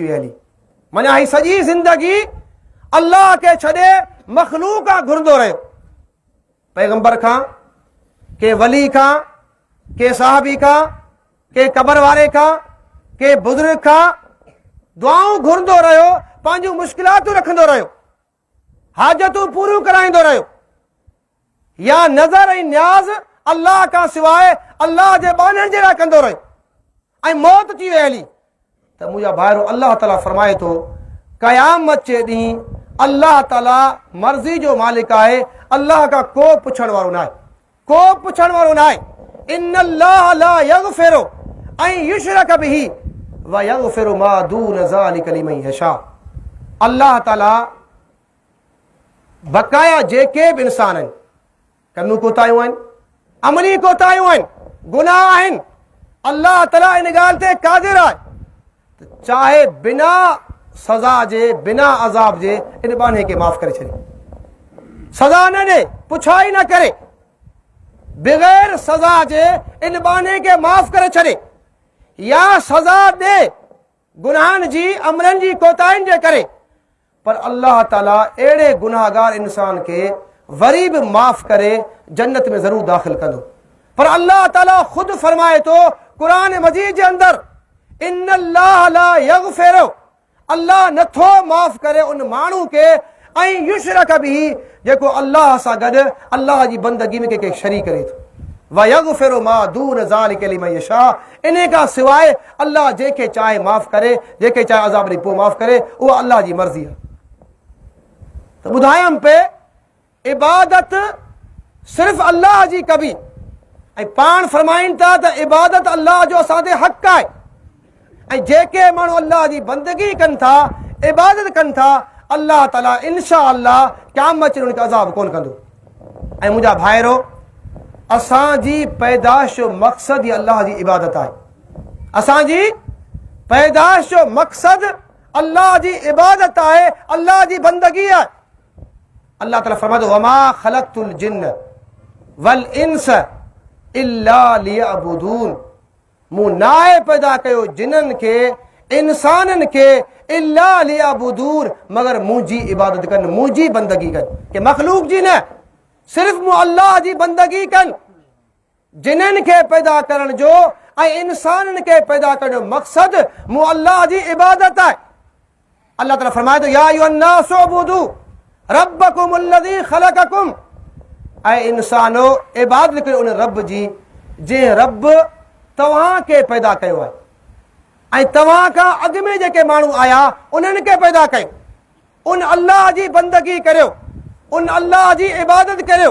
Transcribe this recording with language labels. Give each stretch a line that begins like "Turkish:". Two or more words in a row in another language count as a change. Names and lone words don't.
Sindhi: वई हली, माना ही सॼी ज़िंदगी अल्लाह खे छॾे मखलूक खां घुरंदो रहियो, पैगंबर खां, के वली खां, के साहबी खां, के क़बर वारे खां, के बुज़ुर्ग खां दुआऊं घुरंदो रहियो, पंहिंजूं मुश्किलातूं रखंदो रहियो, हाजतूं पूरियूं कराईंदो रहियो, या नज़र ऐं न्याज़ अल्लाह खां सवाइ अल्लाह जे बाननि जे लाइ कंदो रहियो, ऐं मौत थी वई हली। त मुंहिंजा भाइरो, अल्लाह ताला फरमाए थो, क़यामत जे ॾींहुं अल्लाह ताला मर्ज़ी जो मालिक आहे, अल्लाह का को पुछण वारो नाहे, को पुछण वारो नाहे।
Arabic: إن الله لا يغفر أن يشرك به و يغفر ما دون ذلك لمن يشاء.
Sindhi: अल्लाह ताला बकाया जेके बि इंसान आहिनि, कनू कोताहियूं आहिनि, अमली कोताहियूं आहिनि, गुनाह आहिनि, अल्लाह ताला इन ॻाल्हि ते क़ादिर आहे त चाहे बिना सज़ा जे, बिना अज़ाब जे इन बाने खे माफ़ करे छॾे, सज़ा न ॾे, पुछाई न करे, बग़ैर सज़ा जे इन बाने खे माफ़ करे छॾे, या सज़ा ॾे गुनाहनि जी, अमलनि जी कोताहियुनि जे करे, पर अल्लाह ताला अहिड़े गुनाहगार इंसान खे वरी बि माफ़ करे जन्नत में ज़रूर दाख़िल कंदो। पर अल्लाह ताला ख़ुदि फरमाए थो क़ुरान मजीद जे अंदर,
Arabic: إن الله لا يغفر,
Sindhi: अल्लाह नथो माफ़ करे उन माण्हू खे ऐं
Arabic: يشرك به,
Sindhi: जेको अल्लाह सां गॾु अल्लाह जी बंदगी में कंहिंखे शरीक करे थो,
Arabic: و يغفر ما دون ذلك لمن يشاء,
Sindhi: इन खां सवाइ अल्लाह जंहिंखे चाहे माफ़ करे, जंहिंखे चाहे अज़ाब ॾेई पोइ माफ़ करे, उहा अल्लाह जी मर्ज़ी आहे। त ॿुधायमि पे इबादत सिर्फ़ अल्लाह जी कबी, ऐं पाण फरमाइनि था त इबादत अल्लाह जो असां ते हक़ आहे, ऐं जेके माण्हू अल्लाह जी बंदगी कनि था, इबादत कनि था, अल्लाह ताला
Arabic: إن شاء الله
Sindhi: क़यामत जे ॾींहुं उनखे अज़ाब कोन कंदो। ऐं मुंहिंजा भाइरो, असांजी पैदाइश जो मक़सदु ई अल्लाह जी इबादत आहे, असांजी पैदाइश जो मक़सदु अल्लाह जी इबादत आहे, अल्लाह जी बंदगी आहे। अल्लाह ताला फरमाए थो,
Arabic: وما خلقت الجن والإنس إلا ليعبدون,
Sindhi: मूं नाहे पैदा कयो जिननि खे, इंसाननि खे,
Arabic: إلا ليعبدون,
Sindhi: मगर मुंहिंजी इबादत कनि, मुंहिंजी बंदगी कनि, के मख़लूक जी न, सिर्फ़ मूं अल्लाह जी बंदगी कनि। जिन्हनि खे पैदा करण जो ऐं इंसाननि खे पैदा करण जो मक़सदु मूं अल्लाह जी इबादत आहे। अल्लाह ताला फरमाए थो,
Arabic: يا أيها الناس اعبدوا ربكم الذي خلقكم,
Sindhi: ऐं इंसानो इबादत कयो उन रब जी जंहिं रब तव्हांखे पैदा कयो आहे, ऐं तव्हां खां अॻु में जेके माण्हू आया उन्हनि खे पैदा कयो, उन अल्लाह जी बंदगी करियो, उन अल्लाह जी इबादत करियो।